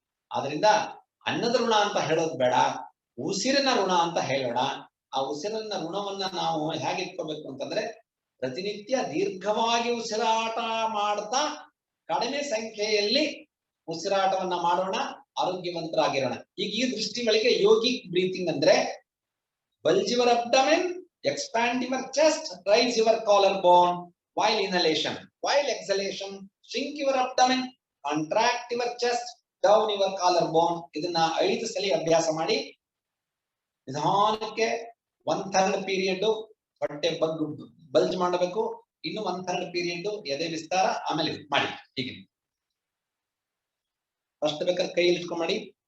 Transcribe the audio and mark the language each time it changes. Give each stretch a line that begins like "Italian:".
Kannada: ಆದ್ರಿಂದ ಅನ್ನದ ಋಣ ಅಂತ ಹೇಳೋದು ಬೇಡ, ಉಸಿರಿನ ಋಣ ಅಂತ ಹೇಳೋಣ. ಆ ಉಸಿರಿನ ಋಣವನ್ನ ನಾವು ಹೇಗೆ ಇಟ್ಕೋಬೇಕು ಅಂತಂದ್ರೆ, ಪ್ರತಿನಿತ್ಯ ದೀರ್ಘವಾಗಿ ಉಸಿರಾಟ ಮಾಡ್ತಾ ಕಡಿಮೆ ಸಂಖ್ಯೆಯಲ್ಲಿ ಉಸಿರಾಟವನ್ನ ಮಾಡೋಣ, ಆರೋಗ್ಯವಂತರಾಗಿರೋಣ. ಈಗ ಈ ದೃಷ್ಟಿಗಳಿಗೆ
English: yogic breathing
Kannada: ಅಂದ್ರೆ,
English: Bulge your abdomen, expand your chest, raise your collarbone while inhalation, while exhalation shrink your abdomen, contract your chest, down your collarbone.
Kannada: ಇದನ್ನ 5 ಸಲ ಅಭ್ಯಾಸ ಮಾಡಿ. ನಿಧಾನಕ್ಕೆ 1/3 ಪೀರಿಯಡ್ ಹೊಟ್ಟೆ ಬಲ್ಜ್ ಮಾಡಬೇಕು, ಇನ್ನು 1/3 ಪೀರಿಯಡ್ ಎದೆ ವಿಸ್ತಾರ, ಆಮೇಲೆ ಮಾಡಿ. ಹೀಗೆ ಫಸ್ಟ್ ಬೇಕಾದ್ರೆ ಕೈ ಇಟ್ಕೊಂಡ್ ಮಾಡಿ.